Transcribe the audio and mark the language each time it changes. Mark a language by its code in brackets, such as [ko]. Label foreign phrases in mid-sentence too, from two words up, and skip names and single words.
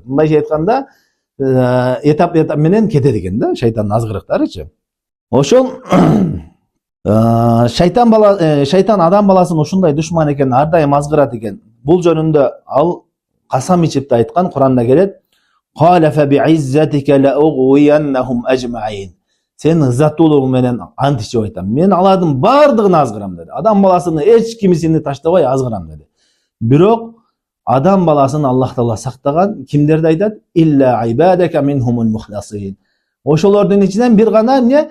[ky] Мындайча айтканда, этап менен кетет экен да, шайтандын азгырыктарычы. Ошол шайтан адам баласын ушундай душман экен, ар дайым азгырат экен. Бул жөнүндө ал касам ичип да айткан, Куранда келет. [ar] قال فبعزتك لأغوينهم أجمعين. [ky] Сен ызаттуулугуң менен ант ичип айтам. Мен алардын бардыгын азгырам деди. Адам баласыны эч кимисини таштабай азгырам деди. Бирок адам баласын Аллах Таала сактаган, кимдерди айтат? [ar] إلا عبادك منهم المخلصين. [ky] Ошолордун ичинен бир гана эмне?